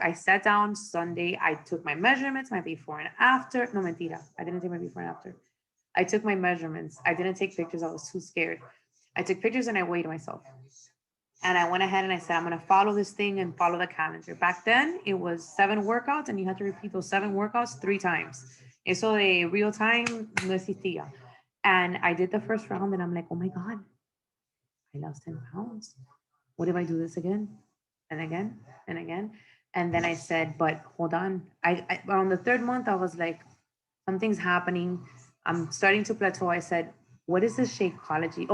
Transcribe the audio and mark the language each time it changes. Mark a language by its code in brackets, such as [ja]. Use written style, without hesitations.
[en] I sat down Sunday. I took my measurements, my before and after. [es] No, mentira. [en] I didn't take my before and after. I took my measurements. I didn't take pictures. I was too scared. I took pictures and I weighed myself. And I went ahead and I said, I'm going to follow this thing and follow the calendar. Back then, it was 7 workouts, and you had to repeat those 7 workouts 3 times. [es] Eso de real time no existía. [en] And I did the first round, and I'm like, oh my God, I lost 10 pounds. What if I do this again and again and again? And then I said, but hold on. On the 3rd month, I was like, something's happening. I'm starting to plateau. I said, what is this Shakeology?